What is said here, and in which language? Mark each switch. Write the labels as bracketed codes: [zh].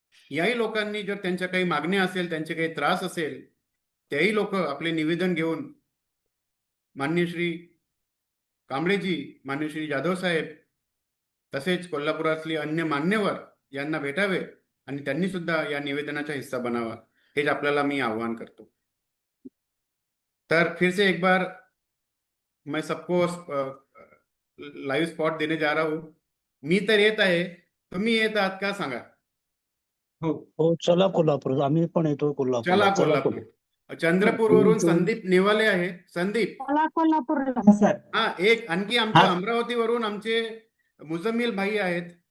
[mr] याही लोकांनी जर त्यांच्या काही मागण्या असेल, त्यांचे काही त्रास असेल, त्याही लोक आपले निवेदन घेऊन माननीय श्री कांबळेजी, माननीय श्री जाधव साहेब तसेच कोल्हापुरातले अन्य मान्यवर यांना भेटावे आणि त्यांनी सुद्धा या निवेदनाचा हिस्सा बनावा, हेच आपल्याला मी आवाहन करतो. [hi] तर फिर से एक बार मैं सबको लाइव स्पॉट देने जा रहा हूं. [mr] मी तर येत आहे, तुम्ही येत आहात का सांगा. हो, चला कोल्हापूर, आम्ही पण येतो कोल्हापूर. चला कोल्हापूर. चंद्रपूरवरून संदीप नेवाले आहे. संदीप, कोल्हापूरला हा, एक आणखी आमच्या अमरावतीवरून आमचे मुजम्मिल भाई आहेत.